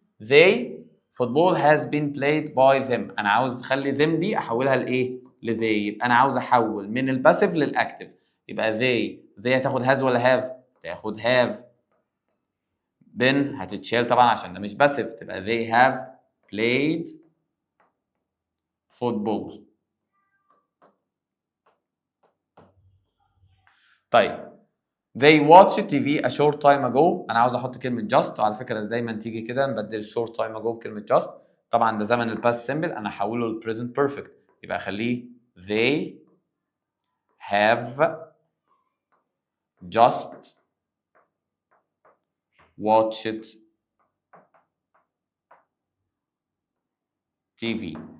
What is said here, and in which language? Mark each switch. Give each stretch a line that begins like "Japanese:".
English: They football has been played by them.
Arabic: انا عاوز اخلي them دي احولها لايه؟ لthey. يبقى انا عاوز احول من الباسيف للاكتف. يبقى they هتاخد has ولا have؟ تاخد have. been هتتشال طبعا عشان ده مش باسيف، تبقى
English: they have played football. طيب they watched TV a short time ago.
Arabic: انا عاوز احط كلمه just، وعلى فكره دايما تيجي كده نبدل
English: short time ago
Arabic: بكلمه just. طبعا ده زمن الباست سيمبل، انا هحوله للبريزنت بيرفكت يبقى اخليه
English: they have just watched TV.